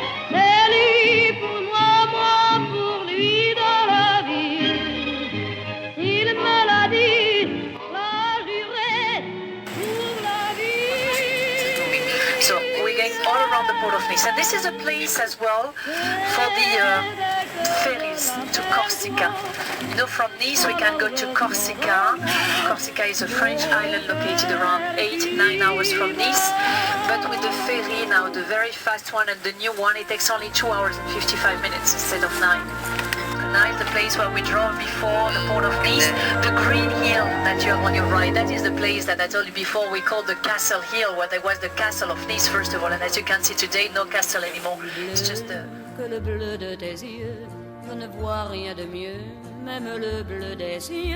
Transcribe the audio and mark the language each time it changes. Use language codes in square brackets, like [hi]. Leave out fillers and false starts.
[fr] C'est lui pour moi, moi pour lui dans la vie. Il me l'a dit, l'a juré pour la vie. [en] So we're going all around the port of Nice, and this is a place as well for the ferries to Corsica. You know, from Nice we can go to Corsica. Corsica is a French island located around 8-9 hours from Nice, but with the ferry now, the very fast one and the new one, it takes only 2 hours and 55 minutes instead of 9. Nice, the place where we drove before, the port of Nice, the green hill that you have on your right, that is the place that I told you before we called the Castle Hill, where there was the castle of Nice first of all, and as you can see today, no castle anymore, it's just the... [fr] Que le bleu de tes yeux, je ne vois rien de mieux, même le bleu des cieux.